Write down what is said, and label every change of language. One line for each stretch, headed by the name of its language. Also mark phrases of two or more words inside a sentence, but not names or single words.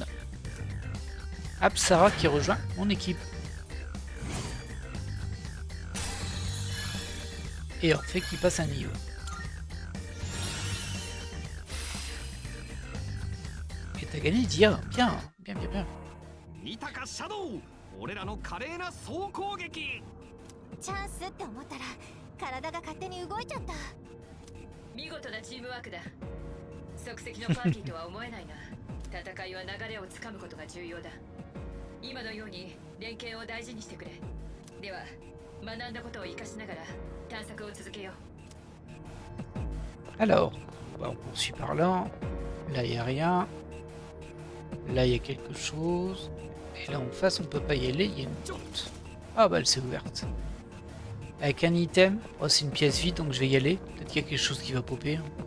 French: Apsara qui rejoint mon équipe. Et Orphée qui passe un niveau. Et t'as gagné Dia, bien.
Japanese: 見たかシャドウ、俺らの華麗な総攻撃。チャンスって思ったら体が勝手に動いちゃった。見事なチームワークだ。即席のパーティーとは思えないな。戦いは流れをつかむことが重要だ。今のように連携を大事にしてくれ。では学んだことを生かしながら探索を続けよう。
French: Alors, on poursuit par là. Là, il n'y a rien. Là, il y a quelque chose. Et là, en face, on peut pas y aller. Il y a une porte. Ah, bah, elle s'est ouverte. Avec un item. Oh, c'est une pièce vide, donc je vais y aller. Peut-être qu'il y a quelque chose qui va popper.